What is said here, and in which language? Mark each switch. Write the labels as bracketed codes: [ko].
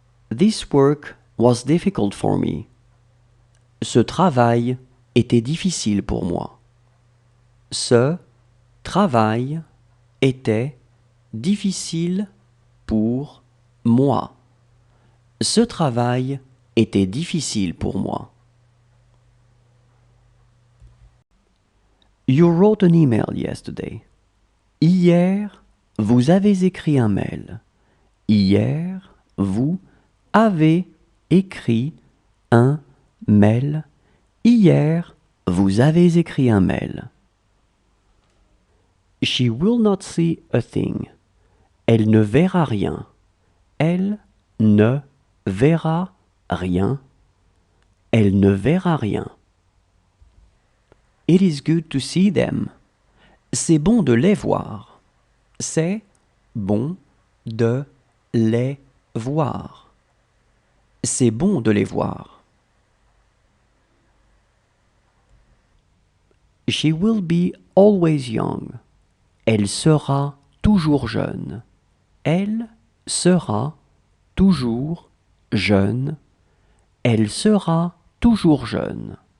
[en] This work was difficult for me. [fr] Ce travail était difficile pour moi. Ce travail était difficile pour moi. Ce travail était difficile pour moi. [en] You wrote an email yesterday. [fr] Hier, vous avez écrit un mail. Hier, vous avez écrit un mail. Hier, vous avez écrit un mail. [en] She will not see a thing. [fr] Elle ne verra rien. Elle ne verra rien. Elle ne verra rien. [en] It is good to see them. [fr] C'est bon de les voir. C'est bon de les voir. C'est bon de les voir. [en] She will be always young. [fr] Elle sera toujours jeune. Elle sera toujours jeune. Elle sera toujours jeune.